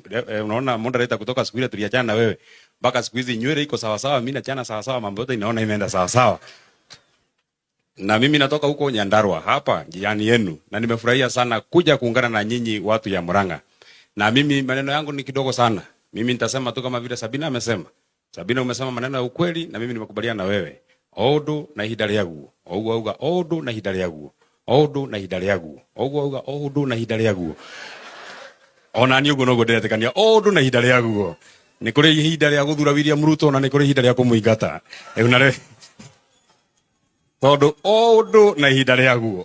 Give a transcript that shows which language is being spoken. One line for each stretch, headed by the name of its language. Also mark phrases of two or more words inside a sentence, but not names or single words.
Swahili: Unaona moderator kutoka siku ile tuliachana na wewe. Mpaka siku hizi nywele iko sawa sawa, mimi nachana sawa sawa, mambo yote inaona imeenda sawa sawa. Na mimi natoka huko Nyandarua hapa jirani yenu, na nimefurahia sana kuja kuungana na nyinyi watu ya Murang'a. Na mimi maneno yangu ni kidogo sana. Mimi nitasema tu kama vile Sabina amesema. Sabina umesema maneno ya ukweli na mimi nimekubaliana na wewe.
Kikuyu: Odo na ihinda rĩaguo. Oguo odo na ihinda rĩaguo. Odo na ihinda rĩaguo. Oguo odo na ihinda rĩaguo. Ona ni uguo no ndetekania odo na ihinda rĩaguo. Ni kuri ihinda rĩa guthura William Ruto na ni kuri ihinda rĩa kumuingata. Eunare. Todo odo na ihinda rĩaguo.